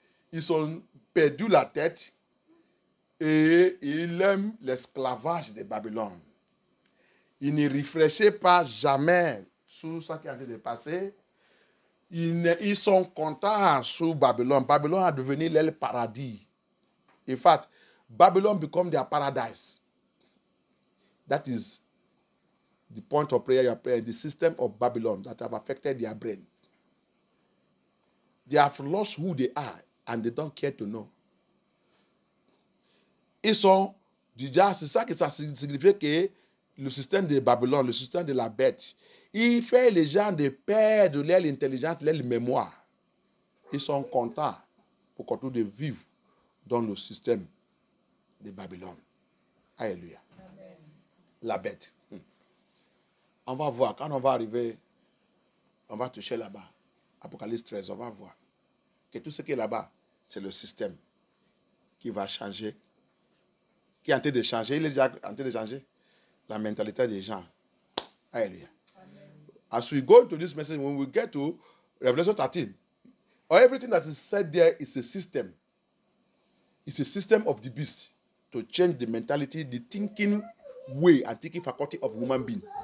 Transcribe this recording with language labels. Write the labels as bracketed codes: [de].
[fr] Ils ont perdu la tête et ils aiment l'esclavage de Babylone. Ils ne réfléchissent pas jamais sur ce qui a été passé. Ils sont contents sur Babylone. Babylone a devenu leur paradis. [en] In fact, Babylon become their paradise. That is the point of prayer you are praying, the system of Babylon that have affected their brain. They have lost who they are and they don't care to know. [fr] Ils sont, déjà, c'est ça que ça signifie que le système de Babylone, le système de la bête, il fait les gens de perdre leur intelligence, leur mémoire. Ils sont contents pour continuer de vivre dans le système de Babylone. Alléluia. Amen. La bête. On va voir, quand on va arriver, on va toucher là-bas. Apocalypse 13, on va voir que tout ce qui est là-bas, c'est le système qui va changer, qui est en train de changer. Il est déjà en train de changer la mentalité des gens. Alléluia. [en] As we go to this message, when we get to Revelation 13, everything that is said there is a system. It's a system of the beast to change the mentality, the thinking way and thinking faculty of human being.